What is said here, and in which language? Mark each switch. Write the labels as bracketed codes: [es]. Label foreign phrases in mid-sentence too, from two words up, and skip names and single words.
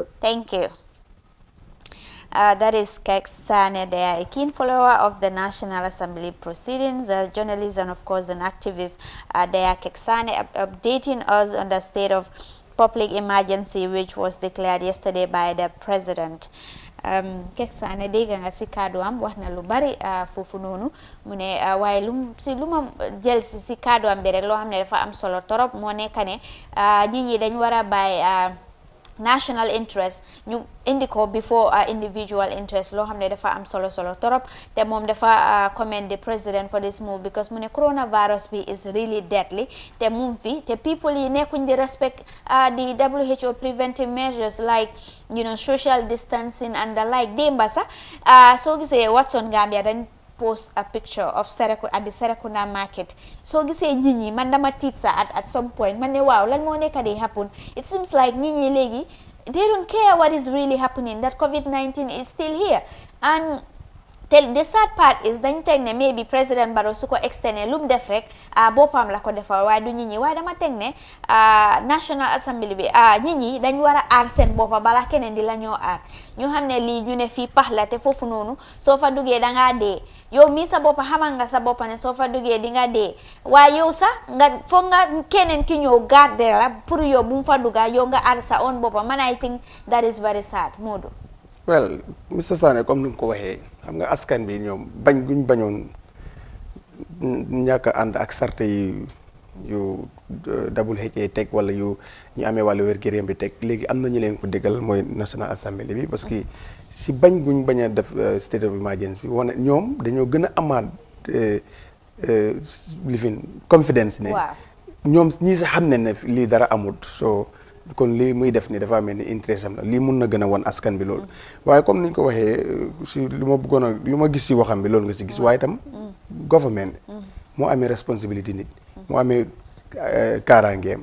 [en] Thank you. That is Keksane. They are a keen follower of the National Assembly proceedings, a journalist and of course an activist. They are Keksane updating us on the state of public emergency which was declared yesterday by the president. [wo] Keksane dégg nga si kaddu am wax na lu bari foofu noonu mu ne waaye lu ma jël si kaddu am bi rek loo xam ne dafa am solo torop moo nekk ne nit ñi dañ war a bàyyi [en] national interest [wo] ñu indi ko [en] before individual interest [wo] loo xam ne dafa am solo torop te moom dafa [en] commend the president for this move [wo] because mu ne coronavirus bi [en] is really deadly [wo] te mu fi te people yi nekkuñ di [en] respect the WHO preventive measures like social distancing and the like. [wo] Démba sax soo gisee Watson Gambia dañ [en] post a picture of at the Serekunda market. [wo] So gisee nit ñi man dama tiit sa [en] at some point [wo] man ne waaw lan moo nekk di happen. [en] It seems like [wo] nit ñi léegi [en] they don't care what is really happening, that COVID-19 is still here. [wo] And the sad part is dañ teg ne maybe President Barrow su ko externe lu mu def rek boppam la ko defal waaye du nit ñi waaye dama teg ne National Assembly bi nit ñi dañ war a aar seen boppa bala keneen di la ñoo aar ñu xam ne lii ñu ne fii pax la te foofu noonu soo fa duggee dangaa dee yow mii sa boppa xamal nga sa boppa ne soo fa duggee di nga dee waaye yow sax nga foog nga keneen ki ñëw garder la pour yow bu mu fa dugga yow nga aar sa own boppa man [en] I think that is very sad. [wo] Modou. [en] Well, Mr. [wo] Sane comme ni mu ko waxee xam nga askan bi ñoom bañ guñ bañoon ñàkk a ànd ak sarte yu WHO teg wala yu ñu amee wàllu wér-gu-yaram bi teg léegi am na ñu leen ko déggal mooy National Assembly bi [fr] parce que [wo] si bañ guñ bañ a def state of emergency bi wane ñoom dañoo gën a amaat [en] living confidence [wo] ne ñoom ñii sa xam ne lii dara amut so kon lii muy def ni dafa mel ni intérêt am la lii mun na gën a won askan bi loolu waaye comme niñ ko waxee si lu ma gis si waxam bi loolu nga si gis waaye itam government moo amee responsabilité nit moo amee kaaraangeem